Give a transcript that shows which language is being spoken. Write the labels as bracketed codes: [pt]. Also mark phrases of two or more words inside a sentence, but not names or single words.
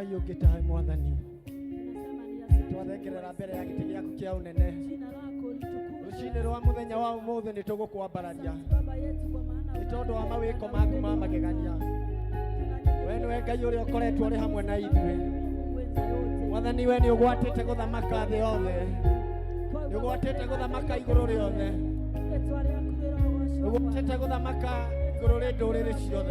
[ki] Tukitae Mwathani, [sw] tunasema ni asante. [ki] twathengerera mbere ya gĩtĩ gĩaku kĩa ũnene. [sw] Jina lako litukuzwe. [ki] Rũcinĩ rwa mũthenya wa ũmũthĩ nĩ tũgũkwambararia [sw] Baba yetu, kwa maana [ki] nĩ tondũ wa mawĩko maku ma magegania. We nĩwe Ngai ũrĩa ũkoretwo ũrĩ hamwe na ithuĩ. Mwathani, we nĩ ũgwatĩte gũthamaka thĩ yothe, nĩ ũgwatĩte gũthamaka igũrũ rĩothe, nĩ ũgwatĩte gũthamaka igũrũ rĩ ndũrĩrĩ ciothe.